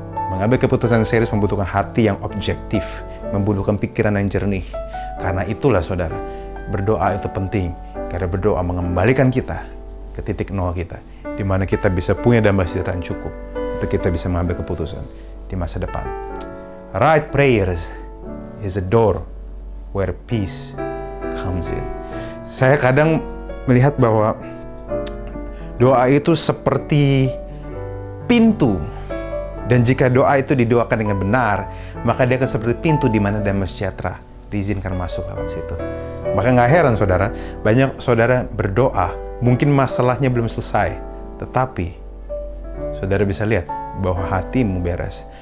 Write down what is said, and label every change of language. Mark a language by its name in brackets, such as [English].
[Indonesian] Mengambil keputusan yang serius membutuhkan hati yang objektif, membutuhkan pikiran yang jernih. Karena itulah saudara, berdoa itu penting. Karena berdoa mengembalikan kita ke titik nol kita, di mana kita bisa punya damai sejahtera yang cukup untuk kita bisa mengambil keputusan di masa depan. [English] Right prayers is a door where peace comes in. [Indonesian] Saya kadang melihat bahwa doa itu seperti pintu. Dan jika doa itu didoakan dengan benar, maka dia akan seperti pintu di mana damai sejahtera diizinkan masuk lewat situ. Maka nggak heran saudara, banyak saudara berdoa, mungkin masalahnya belum selesai, tetapi saudara bisa lihat bahwa hatimu beres.